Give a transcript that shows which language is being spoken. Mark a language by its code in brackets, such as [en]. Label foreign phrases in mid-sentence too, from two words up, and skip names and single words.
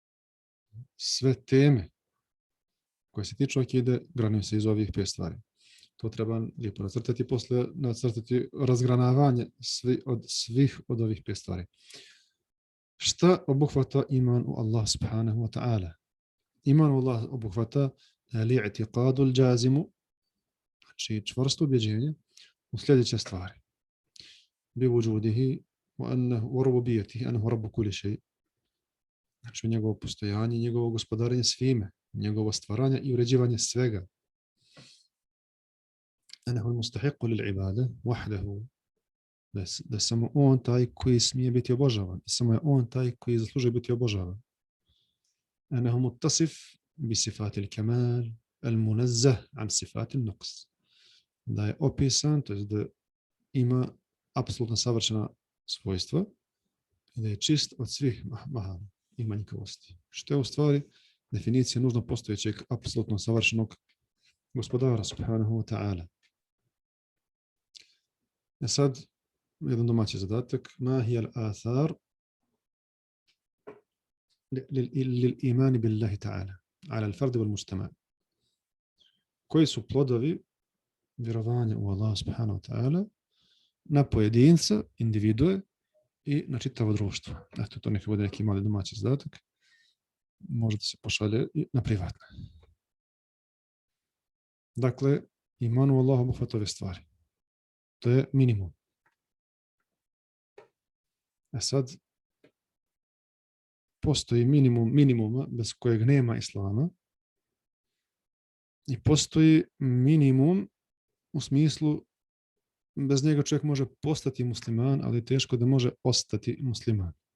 [bs] sve teme koje se tiču akide granuju se iz ovih 5 stvari. To treba lijepo nacrtati, posle nacrtati razgranavanje svih od ovih 5 stvari. Šta obuhvata iman u Allah [ar] سبحانه وتعالى? [bs] Iman u Allah obuhvata [ar] الاعتقاد الجازم, [bs] znači čvrsto ubjeđenje u sljedeće stvari. [ar] بوجوده وربوبيته أنه رب كل شيء. [bs] Znači njegovo postojanje, njegovo gospodarenje svime, njegovo stvaranje i uređivanje svega. [ar] أنه المستحق للعبادة وحده. [bs] Da samo on taj koji smije biti obožavan. Samo je on taj koji zaslužuje biti obožavan. [ar] أنه متصف بصفات الكمال المنزه عن صفات النقص. [bs] Da je opisan, to jest da ima apsolutno savršena svojstva i da je čist od svih mahana i manjkavosti. Što je u stvari definicija nužno postojećeg apsolutno savršenog gospodara [ar] سبحانه وتعالى. [bs] Sad jedan domaći zadatak. [ar] ما هي الآثار للإيمان بالله تعالى على الفرد والمجتمع'. [bs] Koji su plodovi vjerovanja u Allah [ar] سبحانه وتعالى [bs] na pojedinca, individue i na čitavo društvo. Eto, to neka bude neki mali domaći zadatak. Možete se pošalje i na privatne. Dakle, iman u Allah obuhvata ove stvari. To je minimum. Sad, postoji minimuma bez kojeg nema islama i postoji minimum u smislu bez njega čovjek može postati musliman, ali teško da može ostati musliman.